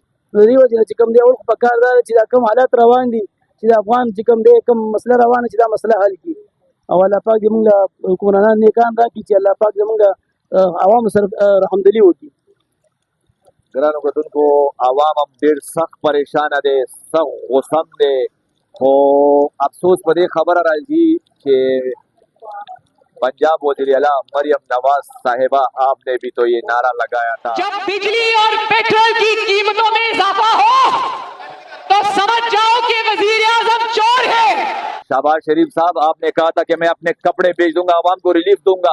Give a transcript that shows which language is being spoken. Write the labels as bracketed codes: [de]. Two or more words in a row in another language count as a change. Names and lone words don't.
[ps] نو د دې وجې نه چې کوم دی اول خو پکار دا ده چې دا کوم حالات روان دي چې د افغان چې کوم دی کوم مسله روانه چې دا مسله حل کړي او الله پاک زموږ حکمرانان نیکان راکړي چې الله پاک زموږ عوامو سره رحمدلي وکړي. ګرانو کتونکو، عوام هم ډېر سخت پریشانه دی، سخت غوسه دی، خو افسوس په دې خبره راځي چې [ur] پنجاب وزیر اعلیٰ مریم نواز صاحبہ، آپ نے بھی تو یہ نعرہ لگایا تھا, جب بجلی اور پیٹرول کی قیمتوں میں اضافہ ہو تو سمجھ جاؤ کہ وزیر اعظم چور ہے. شہباز شریف صاحب، آپ نے کہا تھا کہ میں اپنے کپڑے بیچ دوں گا، عوام کو ریلیف دوں گا.